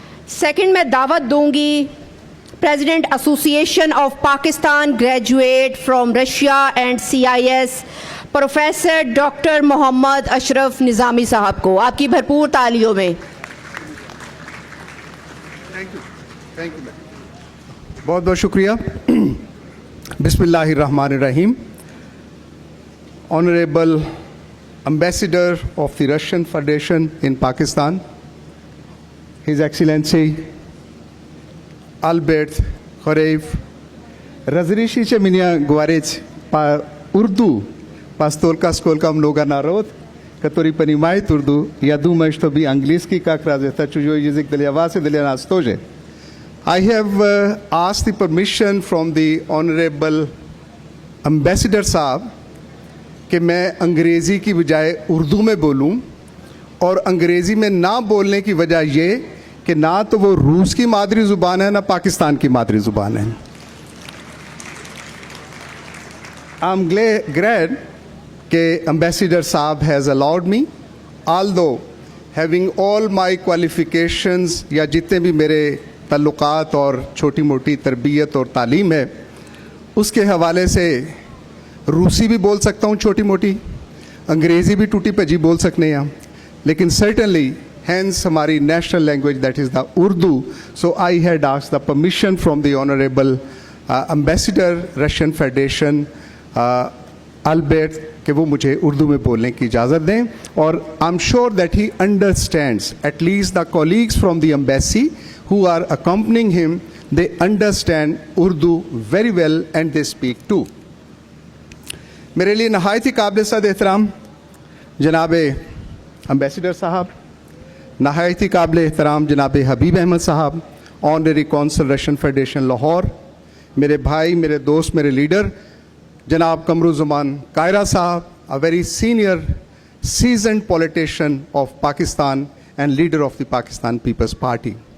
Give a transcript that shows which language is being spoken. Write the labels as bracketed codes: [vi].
[hi] Second मैं दावत दूंगी president association of Pakistan graduate from Russia and CIS professor doctor Mohammad Ashraf निज़ामी साहब को। आपकी भरपूर तालियों में। थैंक यू बहुत बहुत शुक्रिया। बिस्मिल्लाहिर्रहमानिर्रहीम। [en] honourable ambassador of the Russian Federation in Pakistan, His Excellency Albert Khorev, [ru] разрешите меня говорить по-урду, поскольку много народ, который понимает урду. Я думаю, что и английский как раз это чужой язык для вас и для нас тоже. [en] I have asked the permission from the Honorable Ambassador [hi] साहब कि मैं अंग्रेज़ी की बजाय उर्दू में बोलूं, और अंग्रेज़ी में ना बोलने की वजह ये कि ना तो वो रूस की मादरी ज़ुबान है ना पाकिस्तान की मादरी ज़ुबान है। [en] I'm glad that Ambassador Saab has allowed me, although having all my qualifications [hi] या जितने भी मेरे ताल्लुकात और छोटी मोटी तरबियत और तालीम है उसके हवाले से रूसी भी बोल सकता हूँ छोटी मोटी, अंग्रेज़ी भी टूटी भजी बोल सकते हैं, लेकिन [en] certainly hence [hi] हमारी [en] national language that is the Urdu. So I had asked the permission from the Honorable Ambassador Russian Federation Albert [hi] कि वो मुझे उर्दू में बोलने की इजाज़त दें, [en] और I'm sure that he understands, at least the colleagues from the embassy who are accompanying him, they understand Urdu very well and they speak too. [hi] मेरे लिए नहायत ही काबिल सद एहतराम जनाब एम्बेसडर साहब, नहायत ही काबिल एहतराम जनाब हबीब अहमद साहब, honorary council Russian federation Lahore, मेरे भाई, मेरे दोस्त, मेरे लीडर जनाब कमरुज़्ज़मान कायरा साहब, [en] a very senior seasoned politician of Pakistan and leader of the Pakistan People's Party.